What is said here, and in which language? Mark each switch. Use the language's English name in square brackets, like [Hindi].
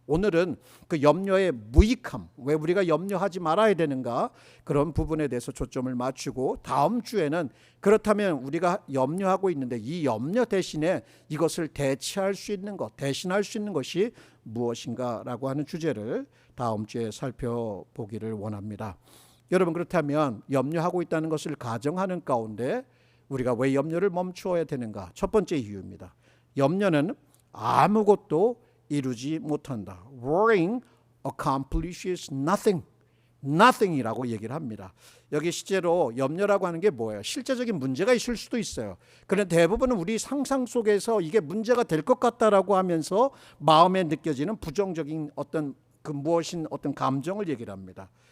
[Korean] 오늘은 그 염려의 무익함, 왜 우리가 염려하지 말아야 되는가 그런 부분에 대해서 초점을 맞추고 다음 주에는 그렇다면 우리가 염려하고 있는데 이 염려 대신에 이것을 대체할 수 있는 것, 대신할 수 있는 것이 무엇인가라고 하는 주제를 다음 주에 살펴보기를 원합니다. 여러분 그렇다면 염려하고 있다는 것을 가정하는 가운데 우리가 왜 염려를 멈추어야 되는가? 첫 번째 이유입니다. 염려는 아무것도 이루지 못한다. [English] Worrying accomplishes nothing. [Korean] nothing이라고 얘기를 합니다. 여기 실제로 염려라고 하는 게 뭐예요? 실제적인 문제가 있을 수도 있어요. 그런데 대부분은 우리 상상 속에서 이게 문제가 될 것 같다라고 하면서 마음에 느껴지는 부정적인 어떤 그 무엇인 어떤 감정을 얘기를 합니다.